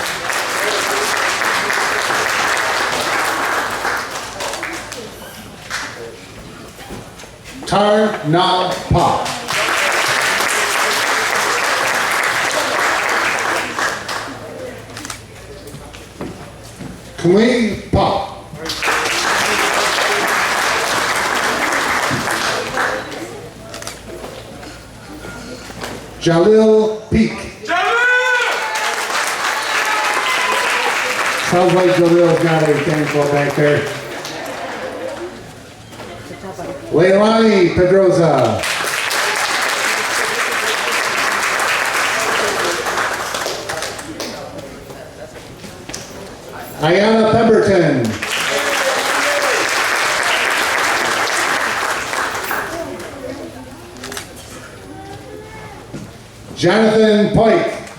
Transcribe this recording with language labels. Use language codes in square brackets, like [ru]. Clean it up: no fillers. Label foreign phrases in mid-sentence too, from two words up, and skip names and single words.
[en] Tar Na Pa. Kui Pa. Jalil Peak. Sounds like Jalil's got a thankful back there. Leilani Pedroza. Ayana Pemberton. Jonathan Pike.